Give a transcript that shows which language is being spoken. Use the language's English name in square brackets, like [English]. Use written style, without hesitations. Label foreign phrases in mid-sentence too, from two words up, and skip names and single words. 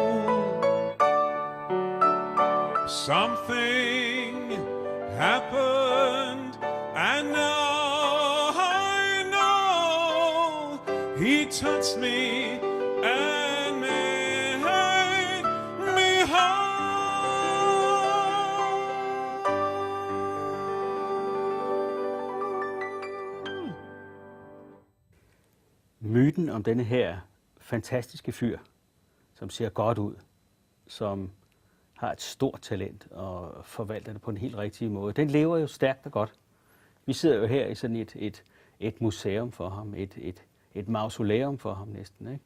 [English] Something happened, and now I know he touched me and made me whole. [Danish] Myten om denne her fantastiske fyr, som ser godt ud, som har et stort talent og forvalter det på en helt rigtig måde, den lever jo stærkt og godt. Vi sidder jo her i sådan et museum for ham, et mausoleum for ham næsten, ikke?